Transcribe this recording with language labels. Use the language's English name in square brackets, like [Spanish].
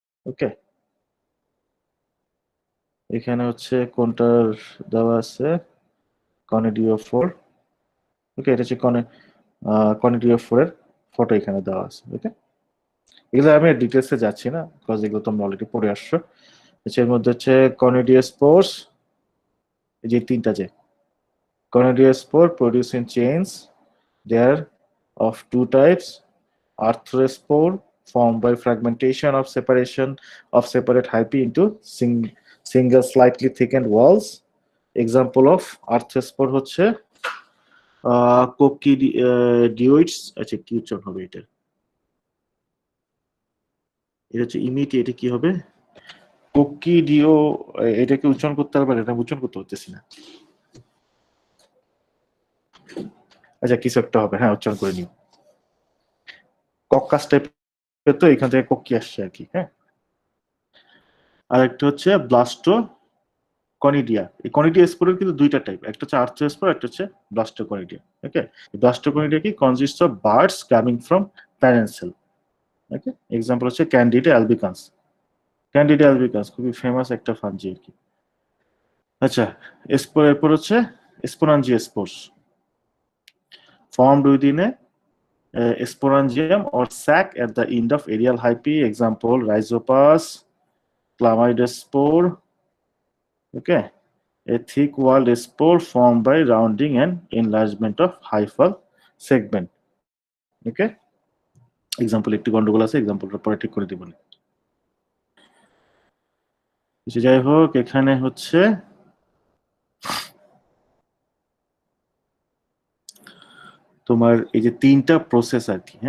[Bangla] ওকে, এখানে হচ্ছে কোনটার দেওয়া আছে, কনিডিওফোর। ওকে, এটা হচ্ছে কনিডিওফোরের ফটো এখানে দেওয়া আছে। ওকে, এগুলো আমি ডিটেলসে যাচ্ছি না, বিকজ এগুলো তোমরা অলরেডি পড়ে আসছো। এর মধ্যে হচ্ছে কনিডিওস্পোর্স, এই যে তিনটা, [English] যে conidiospore produce in chains, they are of two types: arthrospore formed by fragmentation of separation of separate hyphae into single slightly thickened walls. Example of arthrospore [Bangla] হচ্ছে কোকিডিওইডস। আচ্ছা কি উচ্চারণ হবে এটা, এটা হচ্ছে ইমিটি, এটা কি হবে? কোকিডিও, এটাকে উচ্চারণ করতে পারবে? এটা উচ্চারণ করতে পারতেছি না। আচ্ছা কিছু একটা হবে, হ্যাঁ উচ্চারণ করে নিও। কক্কাস টাইপের, তো এখান থেকে কোকি আসছে আর কি। হ্যাঁ, আর একটা হচ্ছে ব্লাস্টো কনিডিয়া। এই কনিডিয়া স্পোরের কিন্তু দুইটা টাইপ, একটা হচ্ছে আর্থ্রোস্পোর, একটা হচ্ছে ব্লাস্টো কনিডিয়া। [English] Okay, blastoconidia কি consist of buds coming from parent cell. [Bangla] Okay, example হচ্ছে ক্যান্ডিডা অ্যালবিকান্স। ক্যান্ডিডা অ্যালবিকান্স খুবই ফেমাস একটা ফাঞ্জি আর কি। আচ্ছা, স্পোর এরপর হচ্ছে [English] Sporangiospores, formed within a sporangium or sac at the end of aerial hyphae. Example, Rhizopus, chlamydospore. Okay, a thick-walled spore formed by rounding and enlargement of hyphal segment. [Bangla] Okay, example একটু গন্ডগোল আছে, এক্সাম্পলটা পরে ঠিক করে দিব। যাই হোক, এখানে হচ্ছে তোমার এই যে তিনটা প্রসেস আর কি।